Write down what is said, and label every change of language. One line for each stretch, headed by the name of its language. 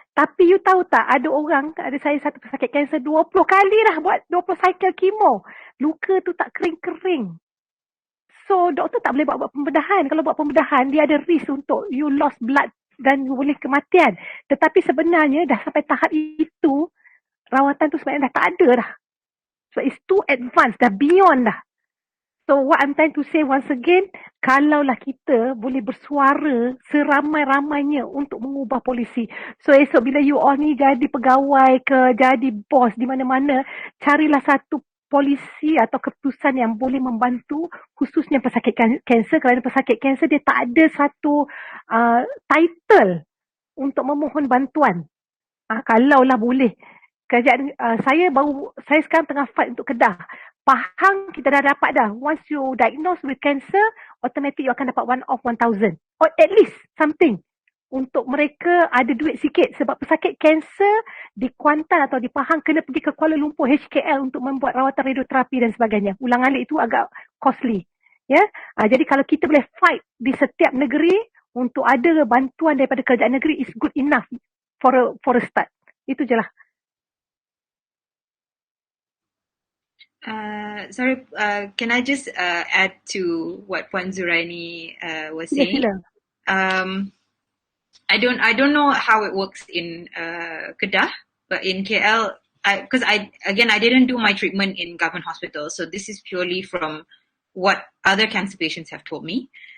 Malay: Tapi you tahu tak, ada saya satu pesakit kanser 20 kali dah buat 20 cycle kemo. Luka tu tak kering-kering. So, doktor tak boleh buat pembedahan. Kalau buat pembedahan, dia ada risk untuk
English: you lost blood
Malay: dan you boleh kematian. Tetapi sebenarnya dah sampai tahap itu, rawatan tu sebenarnya dah tak ada dah.
English: So, it's too advanced,
Malay: dah
English: beyond dah. So, what I'm trying to say once again,
Malay: kalaulah kita boleh bersuara seramai-ramainya untuk mengubah polisi. So, esok bila you all ni jadi pegawai ke, jadi bos di mana-mana, carilah satu polisi atau keputusan yang boleh membantu khususnya pesakit kanser. Kerana pesakit kanser dia tak ada satu title untuk memohon bantuan. Kalaulah boleh. Kerajaan saya sekarang tengah fight untuk Kedah. Pahang kita dah dapat dah.
English: Once you diagnose with cancer, automatic you
Malay: akan dapat
English: one off 1,000 or at least something.
Malay: Untuk mereka ada duit sikit. Sebab pesakit kanser di Kuantan atau di Pahang kena pergi ke Kuala Lumpur HKL untuk membuat rawatan radioterapi dan sebagainya. Ulang-alik itu agak costly. Ya, jadi kalau kita boleh fight di setiap negeri untuk ada bantuan daripada kerajaan negeri
English: is good enough for a start.
Malay: Itu je lah.
English: Sorry, can I just add to what Puan Zuraini was saying? Yes, I don't know how it works in Kedah, but in KL, because I didn't do my treatment in government hospital, so this is purely from what other cancer patients have told me.